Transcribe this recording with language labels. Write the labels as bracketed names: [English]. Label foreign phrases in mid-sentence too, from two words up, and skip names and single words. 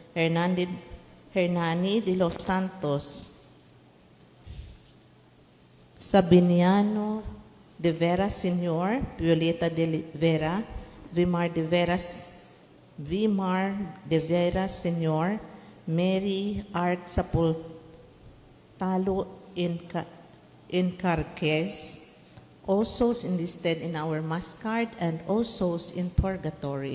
[English] Hernani de los Santos, Sabiniano de Vera Sr., Violeta de Vera, Vimar de Vera Sr., Mary Art Sapultalo Incarquez, all souls enlisted in our mass card, and all souls in purgatory.